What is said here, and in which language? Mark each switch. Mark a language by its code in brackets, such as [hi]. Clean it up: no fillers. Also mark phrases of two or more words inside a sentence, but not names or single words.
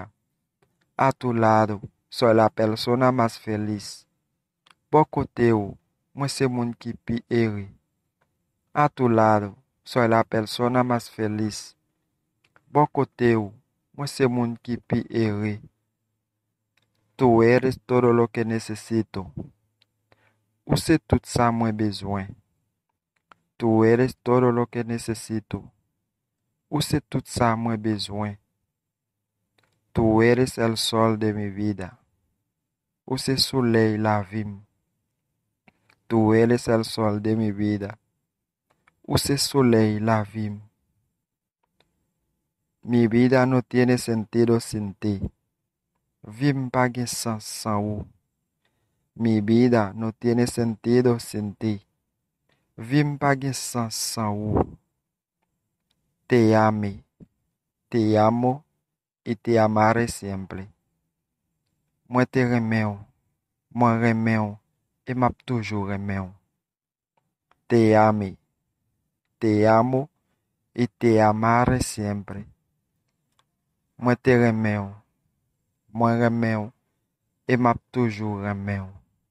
[es] A tu lado, soy la persona más feliz. [ht] Bon kote ou, mwen se moun ki pi eri. [es] A tu lado, soy la persona más feliz. [ht] Bon kote ou, mwen se moun ki pi eri. [es] Tu eres todo lo que necesito. [ht] Ou se tout ça mwen bezwen. [es] Tu eres todo lo que necesito. [ht] Ou se tout ça mwen bezwen. [es] Tu eres el sol de mi vida. [ht] Ou se soleil la vim. [es] Tu eres el sol de mi vida. [ht] Ou se soleil la vim. [es] Mi vida no tiene sentido sin ti. [ht] Vim pa gen sens san ou. [es] Mi vida no tiene sentido sin ti. [ht] Vim pa gen sens san ou. [es] Te ame, te amo y te amaré siempre. [ht] Mwen te reme ou, mwen reme ou, e map toujou reme ou. [es] Te ame, te amo y te amaré siempre. [ht] Mwen te reme ou, mwen reme ou, e map toujou reme ou.